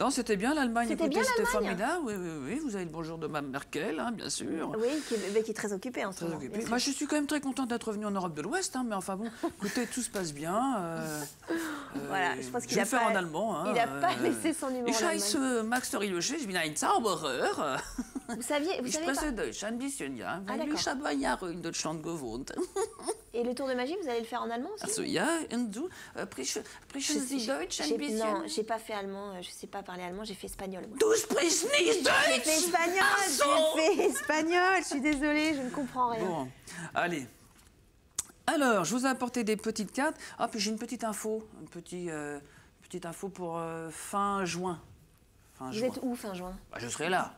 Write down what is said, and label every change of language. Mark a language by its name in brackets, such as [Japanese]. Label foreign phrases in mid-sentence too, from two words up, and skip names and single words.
[French] Non, c'était bien l'Allemagne. C'était formidable. Oui, vous avez le bonjour de Mme Merkel, hein, bien sûr. Oui, qui est très occupée en ce moment. Moi, je suis quand même très contente d'être revenue en Europe de l'Ouest, hein, mais enfin bon, écoutez, tout se passe bien. Voilà, je pense qu'il a pas en allemand. Hein, il n'a pas laissé son numéro en Allemagne. [German] Ich heiße Max Toriloche, ich bin ein Zauberer. [French] Vous savez [German] Ich spreche Deutsch ein bisschen, ja, weil ich habe Jahre in Deutschland gewohnt. [French] Et le tour de magie, vous allez le faire en allemand aussi? [German] Also ja, und du, sprechen Sie Deutsch ein bisschen? [French] Non, j'ai pas fait allemand, je sais pas parler allemand, j'ai fait espagnol. Moi. [German] Du sprichst nicht Deutsch? [French] J'ai fait espagnol, j'ai fait espagnol, je suis désolée, je ne comprends rien. Bon, allez. Alors, je vous ai apporté des petites cartes. Ah, puis j'ai une petite info, petite info pour fin juin. Vous êtes où fin juin? Bah, je serai là.